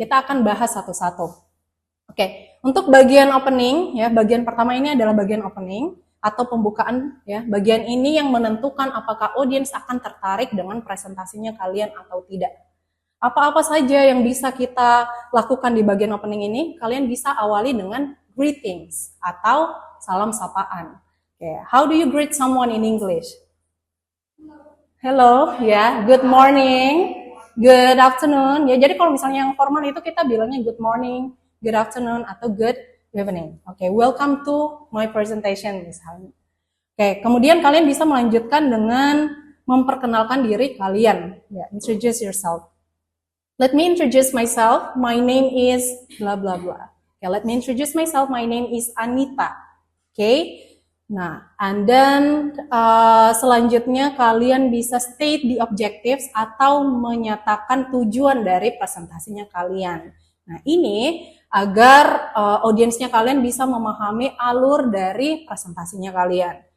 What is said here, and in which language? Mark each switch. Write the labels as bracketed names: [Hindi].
[Indonesian] Kita akan bahas satu-satu. Oke, untuk bagian opening, ya, bagian pertama ini adalah bagian opening atau pembukaan, ya. Bagian ini yang menentukan apakah audiens akan tertarik dengan presentasinya kalian atau tidak. Apa-apa saja yang bisa kita lakukan di bagian opening ini, kalian bisa awali dengan greetings atau salam sapaan. [English] Oke, how do you greet someone in English? Hello, ya, good morning, good afternoon. [Indonesian] Ya, jadi kalau misalnya yang formal itu kita bilangnya [English] good morning, good afternoon, [Indonesian] atau [English] good evening. Oke, welcome to my presentation [Indonesian] misalnya. Oke, kemudian kalian bisa melanjutkan dengan memperkenalkan diri kalian. [English] Ya, introduce yourself. Let me introduce myself. My name is blah blah blah. Okay, let me introduce myself. My name is Anita. Okay. [Indonesian] Nah, [English] and then [Indonesian] selanjutnya kalian bisa [English] state the objectives [Indonesian] atau menyatakan tujuan dari presentasinya kalian. Nah, ini agar audiensnya kalian bisa memahami alur dari presentasinya kalian.